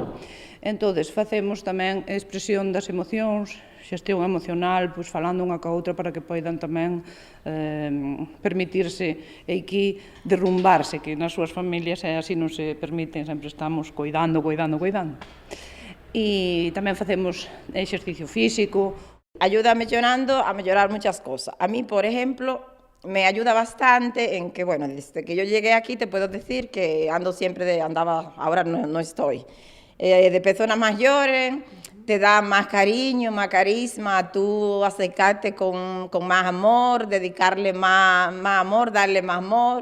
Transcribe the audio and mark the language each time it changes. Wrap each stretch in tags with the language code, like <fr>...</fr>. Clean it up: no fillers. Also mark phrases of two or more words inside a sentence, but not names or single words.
<gl>Entón, facemos tamén expresión das emocións, xestión emocional, pois falando unha ca outra para que poidan tamén permitirse e aquí derrumbarse, que nas súas familias así non se permiten, sempre estamos coidando. E tamén facemos exercicio físico.</gl> <es>Ayuda Mellorando a mejorar muchas cosas. A mí, por ejemplo, me ayuda bastante en que, bueno, desde que yo llegué aquí te puedo decir que ando siempre, ahora no estoy. De personas mayores, te da más cariño, más carisma, tú acercarte con más amor, dedicarle más amor, darle más amor.</es>